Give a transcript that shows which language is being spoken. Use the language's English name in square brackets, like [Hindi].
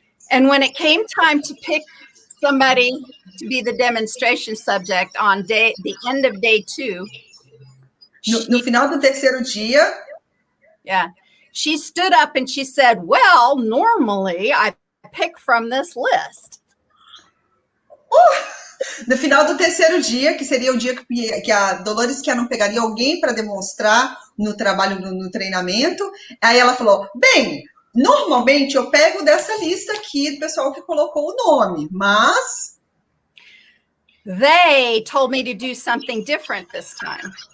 [English] And when it came time to pick somebody to be the demonstration subject on the end of day 2. [Portuguese] No final do terceiro dia. [English] Yeah. She stood up and she said, well, normally I pick from this list. [Portuguese] No final do terceiro dia, que seria o dia que a Dolores Cannon pegaria alguém para demonstrar no trabalho, no treinamento, aí ela falou, bem, normalmente eu pego dessa lista aqui do pessoal que colocou o nome, mas... [English] They told me to do something different this time.